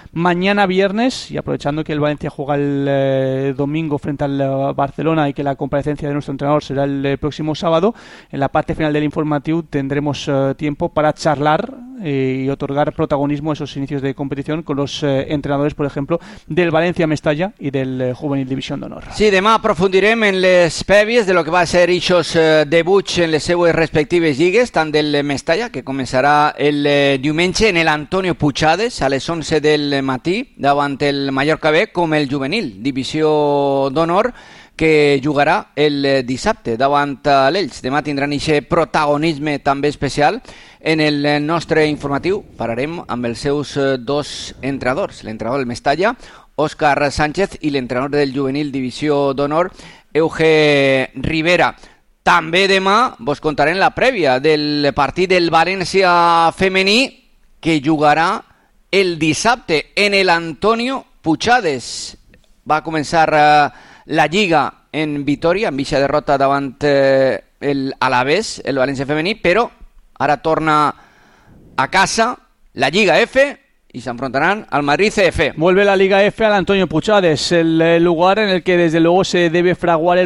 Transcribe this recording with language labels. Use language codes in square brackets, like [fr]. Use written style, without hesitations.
[es] Mañana viernes, y aprovechando que el Valencia juega el domingo frente al Barcelona y que la comparecencia de nuestro entrenador será el próximo sábado, en la parte final del informativo tendremos tiempo para charlar y otorgar protagonismo a esos inicios de competición con los entrenadores, por ejemplo, del Valencia Mestalla y del Juvenil División d'Honor. [ca] Sí, demà aprofundirem en les pèvies de lo que va a ser ixos debuts en les seues respectives lligues, tant del Mestalla, que començarà el diumenge en el Antonio Puchades a les 11 del matí davant el Mallorca B, com el Juvenil División d'Honor, que jugarà el dissabte davant l'Elx. Demà tindran ixe protagonisme també especial en el nostre informatiu. Pararem amb els seus dos entrenadors, l'entrenador del Mestalla, Òscar Sánchez, i l'entrenador del Juvenil Divisió d'Honor, Euge Rivera. També demà vos contarem la prèvia del partit del València Femení, que jugarà el dissabte en el Antonio Puchades. Va a començar la lliga en Vitoria, amb ixa derrota davant el Alavés, el València Femení, però ara torna a casa la Lliga F [es] y se enfrentarán al Madrid CF. Vuelve la Liga F al Antonio Puchades, el lugar en el que desde luego se debe fraguar el objetivo.